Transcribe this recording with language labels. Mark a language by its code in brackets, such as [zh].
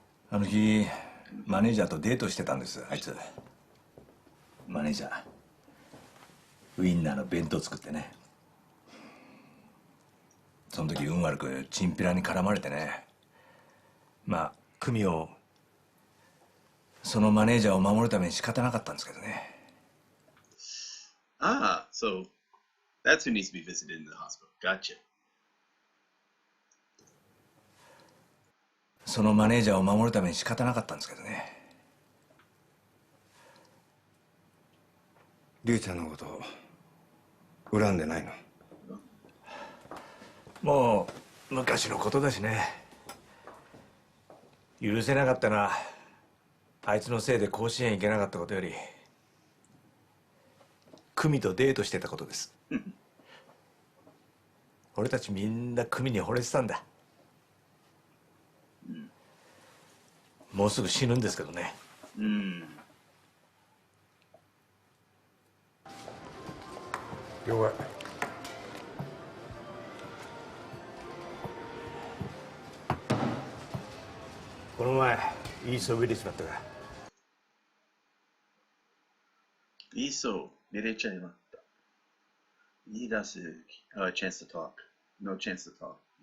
[ja] あの日マネージャーとデートしてたんです、あいつ。マネージャーウインナーの弁当作ってね。その時運悪くチンピラに絡まれてね。まあ組をそのマネージャーを守るために仕方なかったんですけどね。 [en] Ah, so that's who needs to be visited in the hospital. Gotcha. [ja] そのマネージャーを守るために仕方なかったんですけどね。リュウちゃんのこと恨んでないの？もう昔のことだしね。許せなかったのはあいつのせいで甲子園行けなかったことより久美とデートしてたことです。俺たちみんな久美に惚れてたんだ。もうすぐ死ぬんですけどね。了解。この前いいそびれちまったが。いいそう、見れちゃいました。言い出す、 [en] chance to talk. No chance to talk.